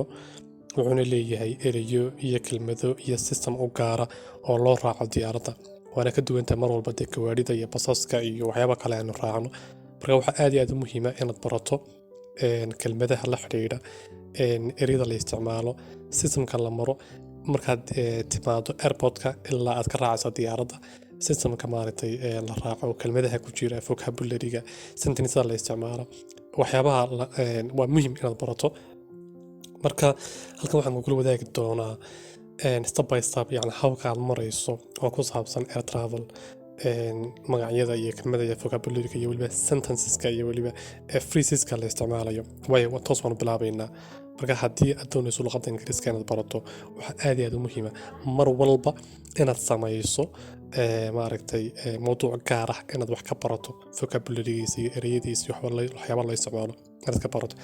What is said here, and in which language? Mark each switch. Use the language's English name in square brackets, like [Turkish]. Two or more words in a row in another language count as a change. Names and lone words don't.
[Somali] wuxuuna leeyahay erayo iyo kelmado iyo system u gaara oo loo raaco diyaaradda, waana ka duwanta mar walba dee gawaadhida iyo basaska iyo waxyaaba kale aynu raacno. Marka waxaa aad iyo aad u muhiima inaad barato kelmadaha la xidhiidha ereyada la isticmaalo, systemka la maro markaad timaado airportka ilaa aad ka raacayso diyaaradda. systemka maaragtay la raaco kelmadaha ku jira [English] vocabulary-ga, sentences [Somali] la isticmaalo, waxyaabaha waa muhiim inaad barato. marka halkan waxaan kula wadaagi doonaa [English] step by step [Somali] yani habka aad marayso oo ku saabsan [English] air travel, [Somali] magacyada iyo kelmada iyo vocabulary-ga iyo weliba sentenceska iyo weliba phraseska la isticmaalayo. waayo toos waan bilaabaynaa. marka haddii aad doonayso luqadda ingiriiska inaad barato, waxaa aad iyo aad u muhiima mar walba inaad samayso maaragtay mawduuc gaar ah inaad wax ka barato, vocabulary-giisa iyo ereyadiisa iyo waxyaaba la isticmaalo inaad ka barato.